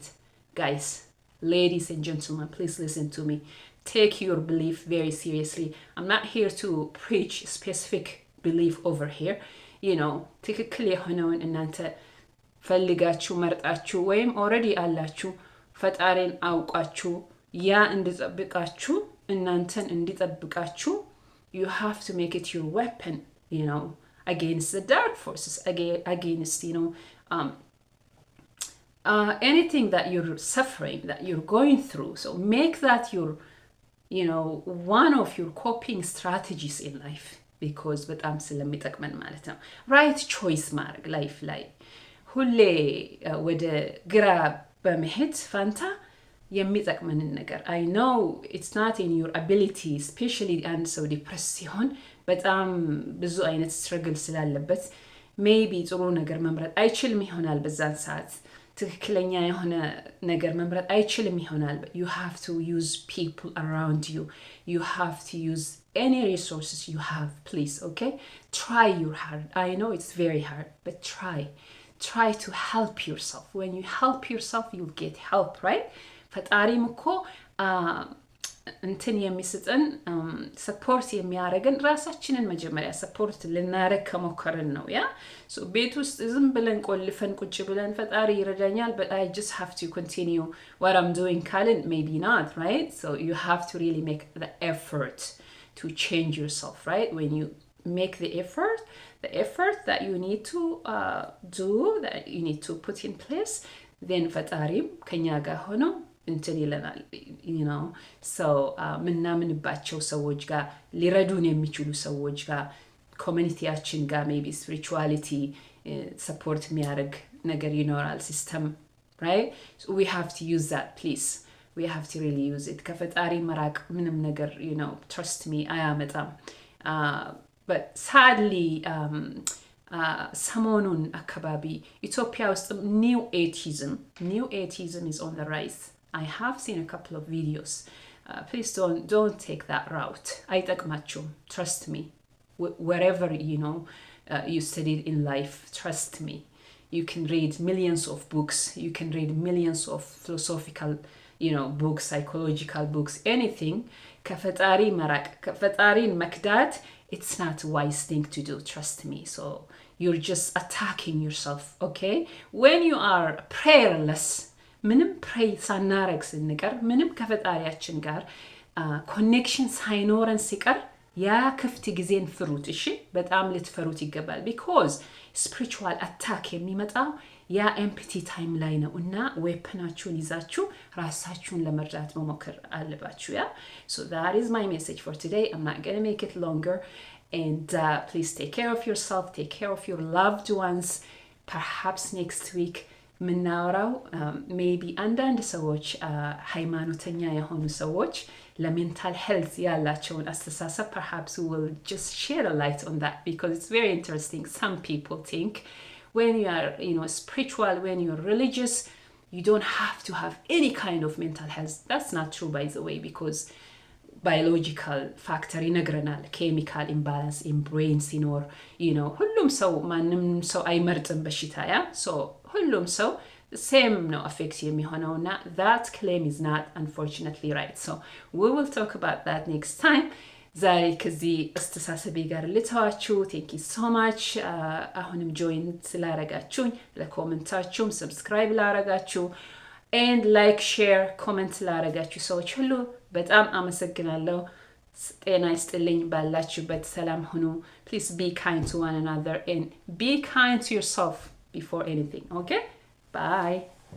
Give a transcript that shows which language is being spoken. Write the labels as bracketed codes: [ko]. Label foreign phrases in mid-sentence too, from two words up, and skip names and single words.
[en] Guys, ladies and gentlemen, please listen to me. Take your belief very seriously. I'm not here to preach specific belief over here. [am] ትክክል የሆነውን እናንተ ፈልጋችሁ መርጣችሁ ወይም [en] already [am] አላችሁ ፈጣሪን አውቃችሁ እንድጠብቃችሁ እናንተን እንድጠብቃችሁ [en] you have to make it your weapon, against the dark forces, against anything that you're suffering, that you're going through. So make that your one of your coping strategies in life, because [am] በጣም ስለሚጠቅመን ማለት ነው። [en] right choice [am] ማድረግ ላይፍ ላይ ሁሌ ወደ ግራ በመሄድ ፋንታ የሚጠቅመንን ነገር [en] I know it's not in your ability especially [am] አንድ ሰው ዲፕረስ ሲሆን በጣም ብዙ አይነት [en] struggle ስላለበት maybe [am] ጥሩ ነገር መምረጥ አይችልም ይሆናል በዛን ሰዓት ትክክለኛ የሆነ ነገር መምረጥ አይችልም ይሆናል [en] but you have to use people around you you have to use any resources you have please okay try your hard I know it's very hard but try to help yourself when you help yourself you'll get help right [am] ፈጣሪም እኮ እንትን የሚሰጠን ሰፖርት የሚያደርገን ራሳችንን መጀመሪያ ሰፖርት ልናረግ ከሞከርን ነው ያ so ቤት ውስጥ ዝም ብለን ቆልፈን ቁጭ ብለን ፈጣሪ ይረዳኛል [en] but I just have to continue what I'm doing ካልን maybe not right so you have to really make the effort to change yourself right when you make the effort that you need to do that you need to put in place then ፈጣሪም [am] ከኛ ጋር ሆኖ እንትን ይለናል [en] you know so [am] ምናምንባቸው ሰዎች ጋር ሊረዱን የሚችሉ ሰዎች ጋር ኮሚኒቲያችን ጋር [en] maybe spirituality support [am] የሚያደርግ ነገር ይኖራል [en] system right so we have to use that please we have to really use it [am] ከፈጣሪ መራቅ ምንም ነገር [en] you know trust me አያመጣም but sadly [am] ሰሞኑን አካባቢ ኢትዮጵያ ውስጥ [en] new atheism is on the rise I have seen a couple of videos please don't take that route አይጠቅማችሁም trust me wherever you know you studied in life trust me you can read millions of books you can read millions of philosophical you know books psychological books anything [am] ከፈጣሪ መራቅ ከፈጣሪን መክዳት [en] it's not a wise thing to do trust me so you're just attacking yourself okay when you are prayerless [am] ምንም pray ሳናረግ ስንቀር ምንም ከፈጣሪያችን ጋር ኮኔክሽን ሳይኖረን ሲቀር ያ ክፍት ጊዜን ፍሩት እሺ በጣም ልትፈሩት ይገባል [en] because spiritual attack [am] የሚመጣው ያ [en] empty time [am] ላይ ነው እና ዌፐናችሁን ይዛችሁ ራሳችሁን ለመርዳት መሞከር አለባችሁ ያ [en] so that is my message for today I'm not going to make it longer and please take care of yourself take care of your loved ones perhaps next week ምናወራው maybe [am] አንዳንድ ሰዎች ሃይማኖተኛ የሆኑ ሰዎች ለሜንታል ሄልዝ ያላቸውን አስተሳሰብ [en] perhaps we will just share a light on that because it's very interesting some people think when you are you know spiritual when you're religious you don't have to have any kind of mental health that's not true by the way because biological [am] factor ይነግረናል [en] chemical imbalance in brain [am] ሲኖር [en] you know [am] ሁሉም ሰው ማንም ሰው አይመርጥም በሽታ ያ so ሁሉም ሰው same [en] no affects የሚሆነውና that claim is not unfortunately right so we will talk about that next time [am] ዛሬ ከዚህ አስተሳሰቤ ጋር ልተዋችሁ [en] thank you so much አሁንም join [am] ስላረጋችሁኝ ለኮሜንታችሁም [en] subscribe ላረጋችሁ and like share comment [am] ላረጋችሁ ሰዎች ሁሉ በጣም አመሰግናለሁ ጤና ይስጥልኝ ባላችሁበት ሰላም ሁኑ [en] please be kind to one another and be kind to yourself before anything okay bye